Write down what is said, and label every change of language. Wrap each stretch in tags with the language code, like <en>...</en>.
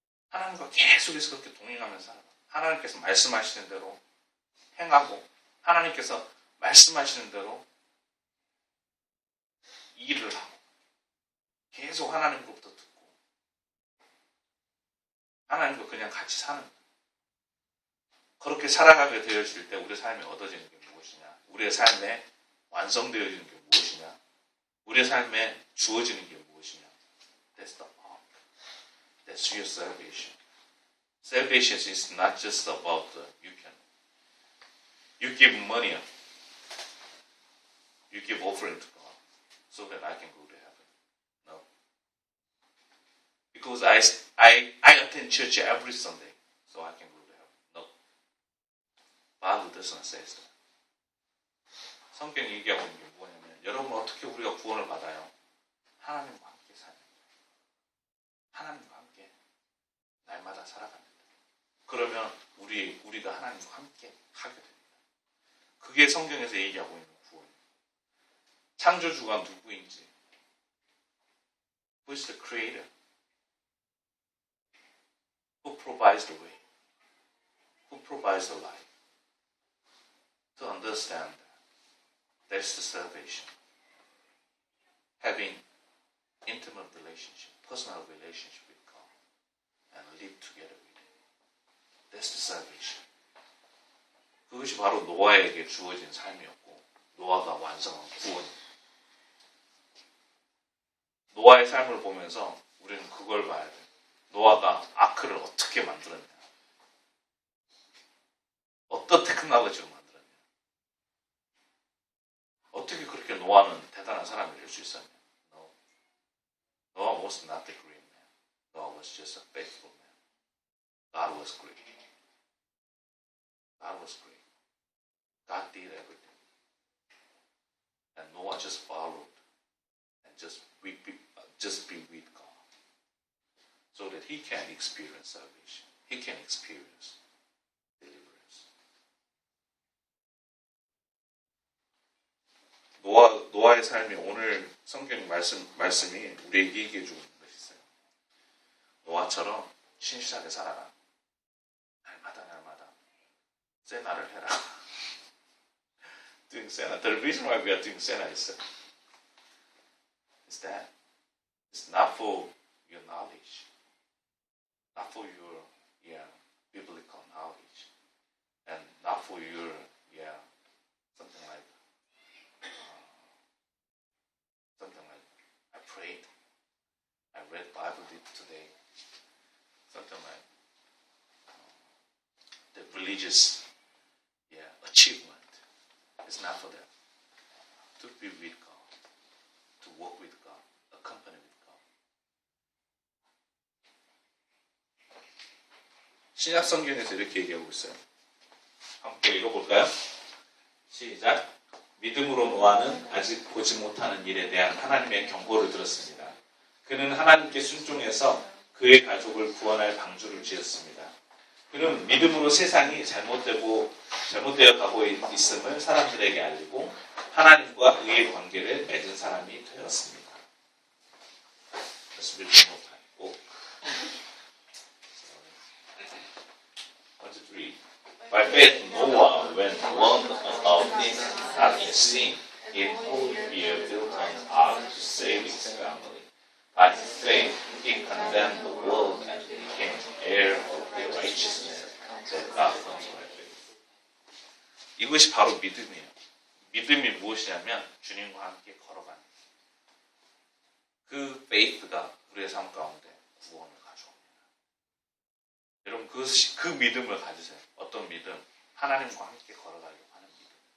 <ko>하나님과 계속해서 그렇게 동행하면서 살아가는 거예요. 하나님께서 말씀하시는 대로 행하고 하나님께서 말씀하시는 대로 일을 하고 계속 하나님으로부터 듣고 하나님과 그냥 같이 사는 거예요. 그렇게 살아가게 되어질 때 우리의 삶에 얻어지는 게 무엇이냐? 우리의 삶에 완성되어지는 게 무엇이냐? 우리의 삶에 주어지는 게 무엇이냐?</ko> <en>That's the ark. That's your salvation. Salvation is not just about you give money, you give offering to God so that I can go to heaven. No. Because I attend church every Sunday so I can go to heaven. No. Bible doesn't say that.</en> <ko>성경이 얘기하고 있는 게 뭐냐면 여러분 어떻게 우리가 구원을 받아요? 하나님과 함께 사는 거예요. 하나님과 함께 날마다 살아가는 거예요. 그러면 우리가 하나님과 함께 하게 됩니다. 그게 성경에서 얘기하고 있는 구원이에요. 창조주가 누구인지</ko> <en>Who is the creator? Who provides the way? Who provides the life? To understand that. That's the salvation. Having intimate relationship, personal relationship with God and live together with Him. That's the salvation.</en> <ko>그것이 바로 노아에게 주어진 삶이었고 노아가 완성한 구원입니다. 노아의 삶을 보면서 우리는 그걸 봐야 돼요. 노아가 아크를 어떻게 만들었냐. 어떤 테크놀로지로 만들었냐. 어떻게 그렇게 노아는 대단한 사람이 될 수 있었냐.</ko> <en>No. Noah was not the great man. Noah was just a faithful man. God was great. God was great. God did everything. And Noah just followed and just be with God so that he can experience salvation. He can experience deliverance.</en> <ko>노아의 삶이 오늘 성경 말씀이 우리에게 얘기해 주고 있는 것이 있어요. 노아처럼 신실하게 살아라. 날마다 세나를 해라.</ko> <en>Doing Sena. The reason why we are doing Sena is that it's not for your knowledge, not for your biblical knowledge, and not for your something like I prayed, I read Bible today, something like the religious achievement. It's not for them. To be with God, to walk with God, accompany with God.</en> <ko>신약 성경에서 이렇게 얘기하고 있어요. 함께 읽어볼까요? 시작. 믿음으로 노아는 아직 보지 못하는 일에 대한 하나님의 경고를 들었습니다. 그는 하나님께 순종해서 그의 가족을 구원할 방주를 지었습니다. 그는 믿음으로 세상이 잘못되어 가고 있음을 사람들에게 알리고 하나님과 의의 관계를 맺은 사람이 되었습니다. 말씀을 못하고</ko> <en>1, 2, 3 By faith Noah, when one of these had been seen, in full fear built an ark to save his family. By faith he condemned the world and became heir of the righteousness that God comes by faith.</en> <ko>이것이 바로 믿음이에요. 믿음이 무엇이냐면 주님과 함께 걸어가는 그 faith가 우리의 삶 가운데 구원을 가져옵니다. 여러분 그 믿음을 가지세요. 어떤 믿음? 하나님과 함께 걸어가려고 하는 믿음.</ko>